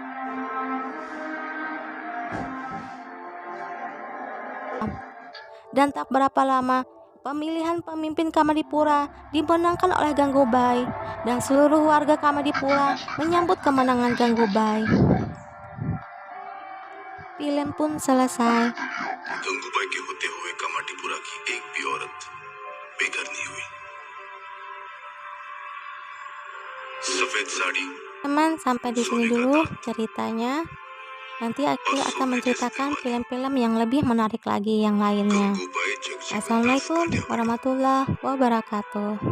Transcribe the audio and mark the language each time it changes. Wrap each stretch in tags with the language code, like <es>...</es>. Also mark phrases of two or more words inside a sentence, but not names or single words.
<id>Dan tak berapa lama, pemilihan pemimpin Kamadipura dimenangkan oleh Gangubai, dan seluruh warga Kamadipura menyambut kemenangan Gangubai. Film pun selesai.</id> <hi>गंगूबाई के होते हुए कामाटीपुरा की एक भी औरत बेघर नहीं हुई। सफेद साड़ी,</hi> <id>Teman, sampai di sini dulu ceritanya. Nanti aku akan menceritakan film-film yang lebih menarik lagi yang lainnya.</id> <hi>गंगूबाई जगजीवन दास</hi> <ar>Assalamualaikum</ar> <hi>काठियावाड़ी,</hi> <ar>warahmatullahi wabarakatuh.</ar>